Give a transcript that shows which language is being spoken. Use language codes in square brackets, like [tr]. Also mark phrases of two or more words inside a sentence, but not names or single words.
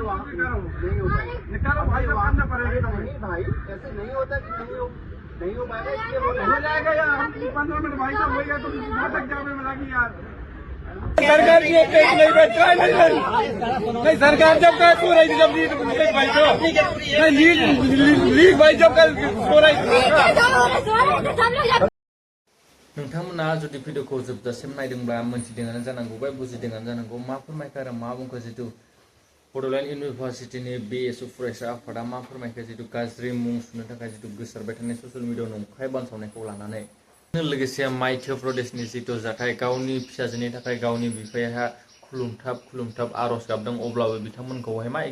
[hi] वहाँ नहीं हो पाएगा निकालो भाई साहब करना पड़ेगा नहीं भाई ऐसे नहीं होता कि नहीं हो पाएगा इसलिए हो जाएगा यार हम 15 मिनट भाई साहब हो गया तो तक जावे में लगी यार सरकार की एक नहीं बचा नहीं सरकार जब का सो रही जब लीक भाई तो नहीं लीक भाई जब का सो रही [brx] नोंथांमोना जुदि भिडिअखौ जोबजासिम नायदोंब्ला मोनथिदोंआनो जानांगौ बा बुजिदोंआनो जानांगौ मा फोरमायखो आरो मा बुंखो जितु बड'लेण्ड इउनिभार्सिटिनि BSU फरायसा आफादा मा फोरमायखो जितु गाज्रि मुं सुनो थाखाय जितु गोसारबाय थानाय ससियेल मिडियायाव नंखाय बानसावनायखौ लानानै लोगोसे मध्य प्रदेशनि जितु जाथाय गावनि फिसाजोनि थाखाय गावनि बिफाया खुलुमथाब आरज गाबदों अब्लाबो बिथांमोनखौहाय मा